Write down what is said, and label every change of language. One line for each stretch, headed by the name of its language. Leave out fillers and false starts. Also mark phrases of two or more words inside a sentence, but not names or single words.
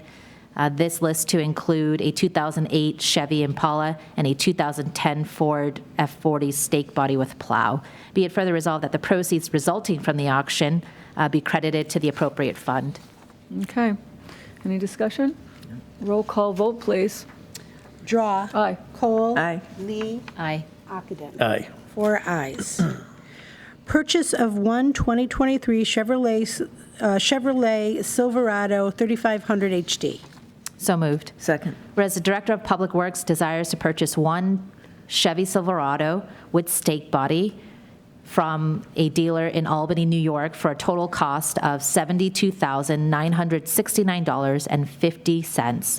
English: This list to include a 2008 Chevy Impala and a 2010 Ford F40 stake body with plow. Be it further resolved that the proceeds resulting from the auction be credited to the appropriate fund. Okay. Any discussion? Roll call vote, please. Drawe. Aye. Kohl. Aye. Lee. Aye. Ockenden. Aye. 4 ayes. Purchase of one 2023 Chevrolet Silverado 3500 HD. So moved. Second. Whereas the Director of Public Works desires to purchase one Chevy Silverado with stake body from a dealer in Albany, New York for a total cost of $72,969.50.